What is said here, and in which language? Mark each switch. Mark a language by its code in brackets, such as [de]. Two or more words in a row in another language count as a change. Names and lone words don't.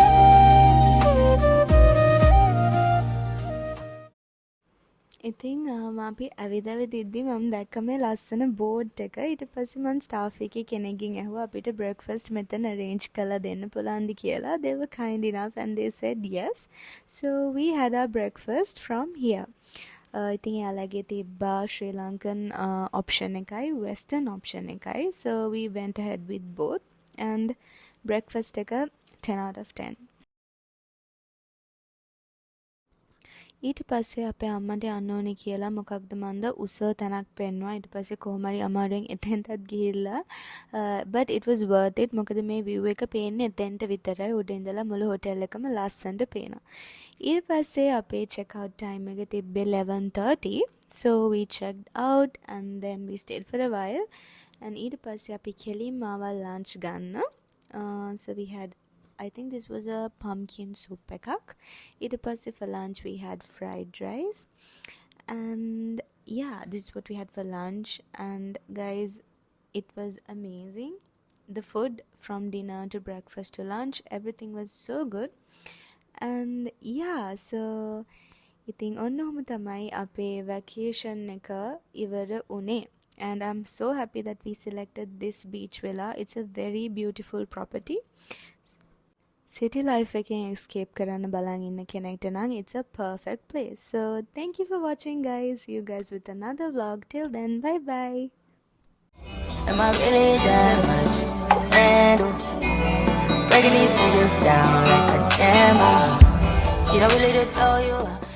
[si] ඉතින් මම අපි ඇවිදවිදිද්දි මම දැක්ක මේ ලස්සන බෝඩ් එක. ඊට පස්සේ මම ස්ටාෆ් එකේ කෙනෙක්ගෙන් ඇහුවා අපිට බ්‍රෙක්ෆාස්ට් මෙතන arrange කරලා දෙන්න පුළුවන්ද කියලා. [en] They were kind enough and they said yes. So we had our breakfast from here. [si] ඉතින් එයාලගේ තිබ්බා ශ්‍රී ලංකන් option එකයි western option එකයි. [en] So we went ahead with both and [si] breakfast එක [en] 10 out of 10. [si] ඊට පස්සේ අපේ අම්මට යන්න ඕනේ කියලා මොකක්ද මන්ද උස තැනක් පෙන්නුවා. ඊට පස්සේ කොහොම හරි අමාරුවෙන් එතෙන්ටත් ගිහිල්ලා [en] but it was worth it. [si] මොකද මේ view එක පේන්නේ එතෙන්ට විතරයි. උඩ ඉඳලා මුළු හොටෙල් එකම ලස්සනට පේනවා. ඊට පස්සේ අපේ [en] check out time [si] එක තිබ්බේ 11:30. [en] So we checked out and then we stayed for a while and [si] ඊට පස්සේ අපි කෙලින්ම ආවා lunch ගන්න. [en] So we had I think this was a pumpkin soup ekak. [si] ඊට පස්සේ [en] for lunch we had fried rice and yeah, this is what we had for lunch and guys, it was amazing. The food from dinner to breakfast to lunch, everything was so good. And yeah, so [si] ඉතින් ඔන්නෝම තමයි අපේ vacation එක ඉවර උනේ. [en] And I'm so happy that we selected this beach villa. It's a very beautiful property. City life [si] එකෙන් escape කරන්න බලන් ඉන්න කෙනෙක්ට නම් [en] it's a perfect place. So thank you for watching guys. See you guys with another vlog. Till then, bye bye. Am I really that much to handle? Breaking these niggas down like a demo. You don't really know you.